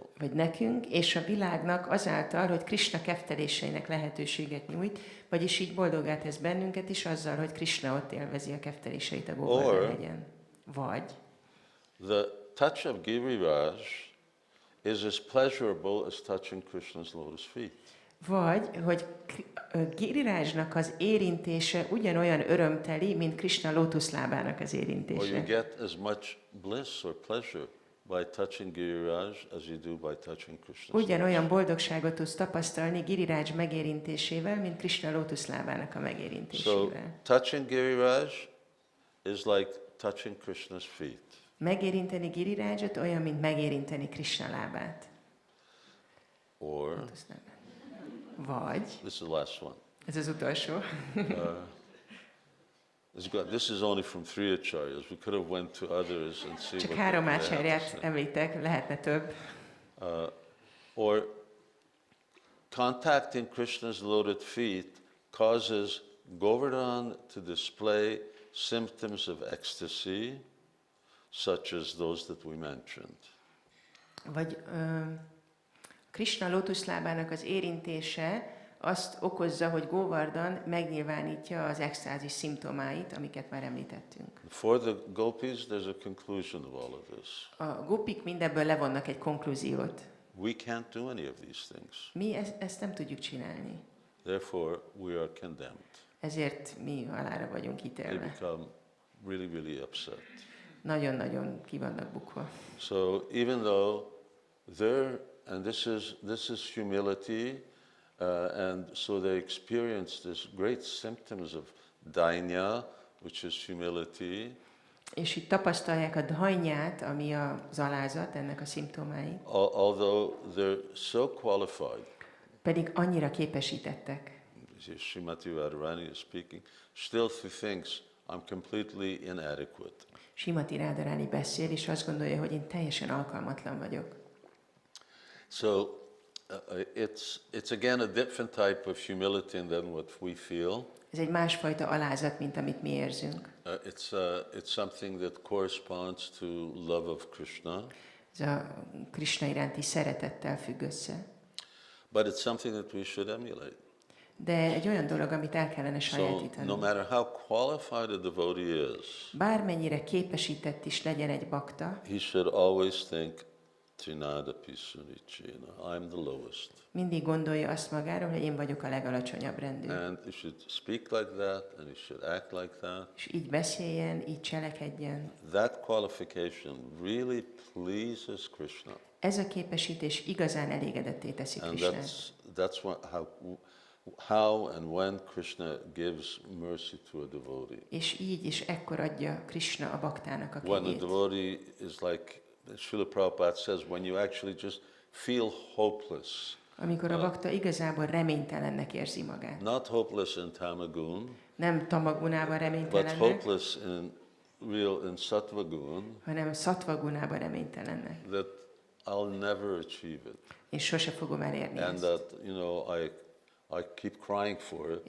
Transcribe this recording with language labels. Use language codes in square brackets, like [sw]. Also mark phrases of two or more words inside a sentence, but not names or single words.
[hu] vagy nekünk, és a világnak azáltal, hogy Krishna ketteléseinek lehetőséget nyújt, vagyis így boldogát tesz bennünket is azzal, hogy Krishna ott élvezi a ketteléseit a Govardhan hegyen. Vagy [en] the touch of Giriraj is as pleasurable as touching Krishna's lotus feet. [hu] Vagy, hogy Girirajnak az érintése ugyanolyan örömteli, mint Krishna lótuszlábának az [en] Or you [hu] érintése. [en] get as much bliss or pleasure by touching Giriraj as you do by touching Krishna's lotus. [hu] Ugyanolyan boldogságot tudsz tapasztalni Giriraj megérintésével, mint Krishna lótuszlábának a [en] So [hu] megérintésével. [en] touching Giriraj is like touching Krishna's feet. [hu] Megérinteni Girirajot olyan, mint megérinteni Krishna lábát. [en] Or, [hu] Lótuszlábát. Vagy, [en] this is the last one. [hu] ez az utolsó, [en] This is only from 3 acharyas. We could have went to others and see [hu] Csak [en] what [hu] 3 [en] they had to [hu] ácsáryát [en] say. [hu] említek, lehetne több. [en] Or contacting Krishna's lotus feet causes Govardhana to display symptoms of ecstasy, such as those that we mentioned. [hu] Vagy Krishna lótuszlábának az érintése azt okozza, hogy Govardhan megnyilvánítja az extázis szimptomáit, amiket már említettünk. [en] For the gopis, there's a conclusion of all of this. [hu] A gopik mindebből levonnak egy konklúziót. [en] We can't do any of these things. [hu] Mi ezt nem tudjuk csinálni. [en] Therefore, we are condemned. [hu] Ezért mi halára vagyunk [en] They [hu] ítélve. [en] become really, really upset. [hu] Nagyon-nagyon ki vannak bukva. [en] So even though and this is humility, and so they experience this great symptoms of dainya, which is humility. [hu] És itt tapasztalják a dhajnyát, ami az alázat, ennek a szimptomái. [en] Although they're so qualified. Pedig annyira képesítettek. Srimati Radharani is speaking. Still he thinks I'm completely inadequate. [hu] Srimati Radharani beszél, és azt gondolja, hogy én teljesen alkalmatlan vagyok. [en] So it's again a different type of humility than what we feel. [hu] Ez egy másfajta alázat, mint amit mi érzünk. [en] It's something that corresponds to love of Krishna. [hu] Ez a Krishna iránti szeretettel függ össze. [en] But it's something that we should emulate. [hu] De egy olyan dolog, amit el kellene [en] So [hu] sajátítani. [en] no matter how qualified a devotee is, [hu] Bármennyire képesített is legyen egy bakta, [en] he should always think, [sa] Trinada Pisunichina, [en] I'm the lowest. [hu] mindig gondolja azt magáról, hogy én vagyok a legalacsonyabb rendű. [en] And he should speak like that, and he should act like that. [hu] És így beszéljen, így cselekedjen. [en] That qualification really pleases Krishna. [hu] Ez a képesítés igazán elégedetté teszi [en] And [hu] Krishnát. [en] that's how and when Krishna gives mercy to a devotee. [hu] És így és ekkor adja Krishna a baktának a [en] When a [hu] kegyét. [en] devotee is like, Srila Prabhupada says, when you actually just feel hopeless. [hu] Amikor a bakta igazából reménytelennek érzi magát. [en] Not hopeless in Tamagun, [hu] Nem tamagunában [en] but [hu] reménytelennek, [en] hopeless in Sattva gun, [hu] hanem szattvagunában reménytelennek. [en] that I'll never achieve it. [hu] És sose fogom elérni [en] And [hu] ezt. [en] that, I keep crying for it.